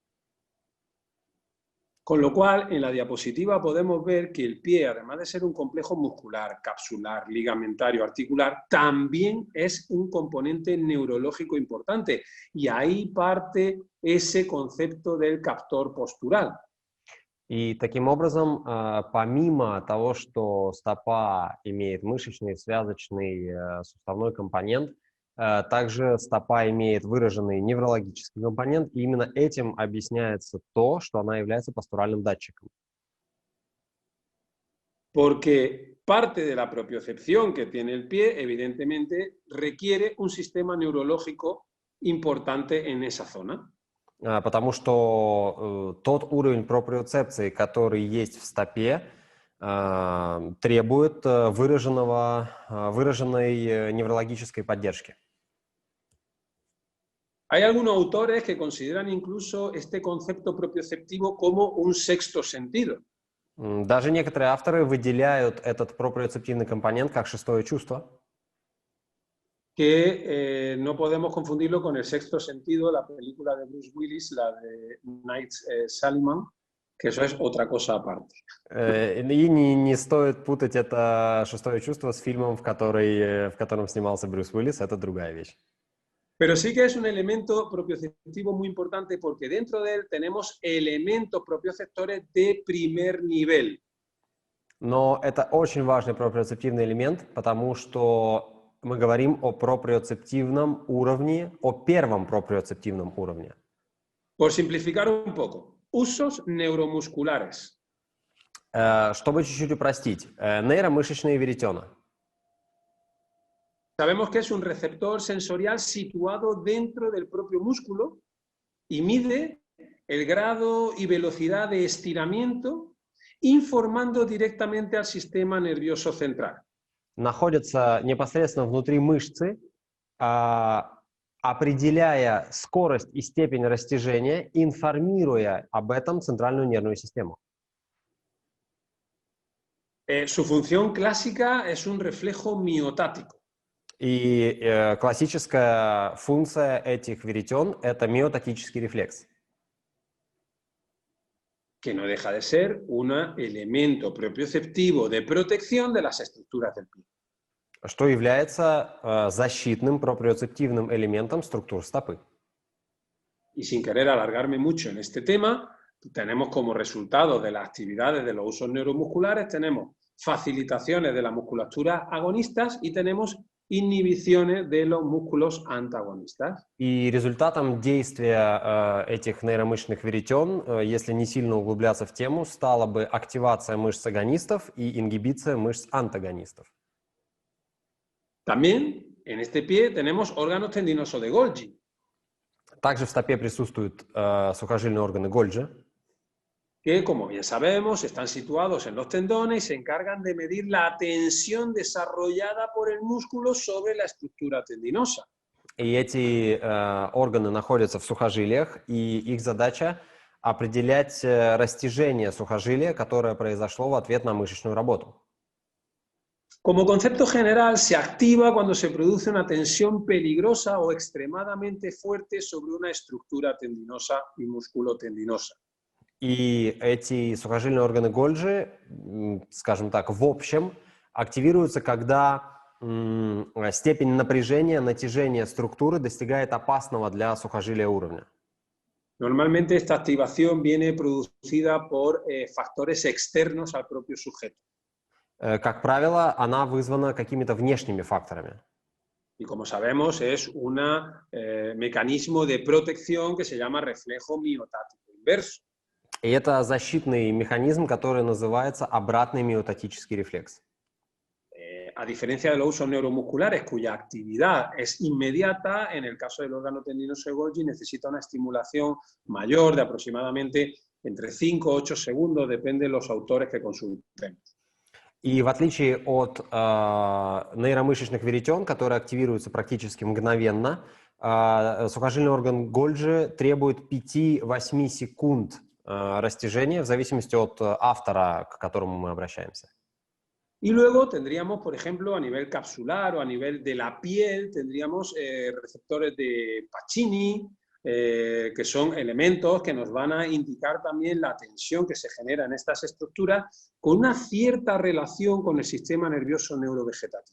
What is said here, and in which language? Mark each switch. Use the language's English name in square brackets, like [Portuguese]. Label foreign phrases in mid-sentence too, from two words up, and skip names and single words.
[Spanish] Con lo cual, en la diapositiva podemos ver que el pie, además de ser un complejo muscular, capsular, ligamentario, articular, también es un componente neurológico importante. Y ahí parte ese concepto del captor postural. [Russian] И таким образом, помимо того, что стопа имеет мышечный, связочный, суставной компонент, также стопа имеет выраженный неврологический компонент, и именно этим объясняется то, что она является постуральным датчиком. [Spanish] Porque parte de la propiocepción que tiene el pie, evidentemente, requiere un sistema neurológico importante en esa zona. [Russian] Потому что тот уровень проприоцепции, который есть в стопе, требует выраженной неврологической поддержки. [Spanish] Hay algunos autores que consideran incluso este concepto propioceptivo como un sexto sentido. [Russian] Даже некоторые авторы выделяют этот проприоцептивный компонент как шестое чувство. [Spanish] Que no podemos confundirlo con El sexto sentido, la película de Bruce Willis, la de Night Shyamalan, que eso es otra cosa aparte. [Russian] И не стоит путать это шестое чувство с фильмом, в котором снимался Брюс Уиллис, это другая вещь. [Spanish] Pero sí que es un elemento propioceptivo muy importante porque dentro de él tenemos elementos propioceptores de primer nivel. [Russian] Но это очень важный проприоцептивный элемент, потому что мы говорим о проприоцептивном уровне, о первом проприоцептивном уровне. [Spanish] Por simplificar un poco, usos neuromusculares. [Russian] Чтобы чуть-чуть упростить, нейромышечные веретена. [Spanish] Sabemos que es un receptor sensorial situado dentro del propio músculo y mide el grado y velocidad de estiramiento, informando directamente al sistema nervioso central. [Russian] Находятся непосредственно внутри мышцы, определяя скорость и степень растяжения, информируя об этом центральную нервную систему. [Spanish] Su función clásica es un reflejo miotático. [Russian] И классическая функция этих веретен – это миотатический рефлекс. [Spanish] Que no deja de ser un elemento propioceptivo de protección de las estructuras del pie. [Russian] Что является защитным проприоцептивным элементом структур стопы. [Spanish] Y sin querer alargarme mucho en este tema, tenemos como resultado de las actividades de los usos neuromusculares, tenemos facilitaciones de la musculatura agonistas y tenemos inhibiciones de los músculos antagonistas. [Russian] И результатом действия этих нейромышечных веретен, если не сильно углубляться в тему, стала бы активация мышц агонистов и ингибиция мышц антагонистов. [Spanish] También en este pie tenemos órganos tendinosos de Golgi. [Russian] Также в стопе присутствуют сухожильные органы Гольджи, [Spanish] que, como bien sabemos, están situados en los tendones y se encargan de medir la tensión desarrollada por el músculo sobre la estructura tendinosa. [Russian] И эти органы находятся в сухожилиях, и их задача определять растяжение сухожилия, которое произошло в ответ на мышечную работу. [Spanish] Como concepto general, se activa cuando se produce una tensión peligrosa o extremadamente fuerte sobre una estructura tendinosa y musculotendinosa. [Russian] И эти сухожильные органы Гольджи, скажем так, в общем, активируются, когда степень напряжения, натяжения структуры достигает опасного для сухожилия уровня. [Spanish] Normalmente esta activación viene producida por factores externos al propio sujeto. [Russian] Как правило, она вызвана какими-то внешними факторами. [Spanish] Y como sabemos, es un mecanismo de protección que se llama reflejo miotático inverso. [Russian] И это защитный механизм, который называется обратный миотатический рефлекс. [Spanish] A diferencia de los usos neuromusculares, cuya actividad es inmediata, en el caso del órgano tendinoso de Golgi necesita una estimulación mayor de aproximadamente entre 5 y 8 segundos, depende de los autores que consultemos. [Russian] И в отличие от нейромышечных веретен, которые активируются практически мгновенно, сухожильный орган Гольджи требует 5-8 секунд растяжения в зависимости от автора, к которому мы обращаемся. [Spanish] Y luego tendríamos, por ejemplo, a nivel capsular o a nivel de la piel, tendríamos receptores de Pacini, que son elementos que nos van a indicar también la tensión que se genera en estas estructuras con una cierta relación con el sistema nervioso neurovegetativo.